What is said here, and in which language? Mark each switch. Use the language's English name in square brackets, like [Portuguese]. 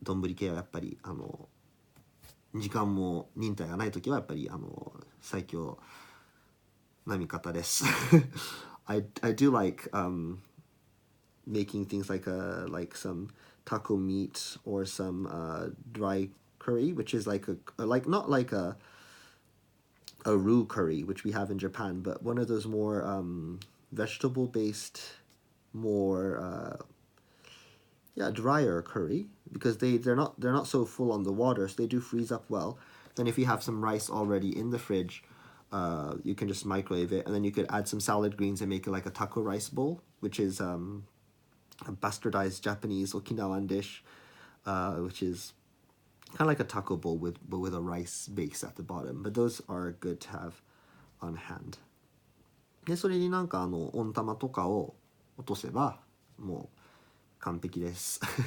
[Japanese] 丼系はやっぱり時間も忍耐がない時はやっぱり最強な味方です。 [English] I do like making things like some taco meat or some dry curry, which is like not like a roux curry, which we have in Japan, but one of those more vegetable based, more drier curry, because they're not so full on the water, so they do freeze up well. Then if you have some rice already in the fridge, you can just microwave it, and then you could add some salad greens and make it like a taco rice bowl, which is a bastardized Japanese Okinawan dish, which is kind of like a taco bowl but with a rice base at the bottom. But those are good to have on hand. [Japanese] でそれになんか温玉とかを落とせばもう完璧です。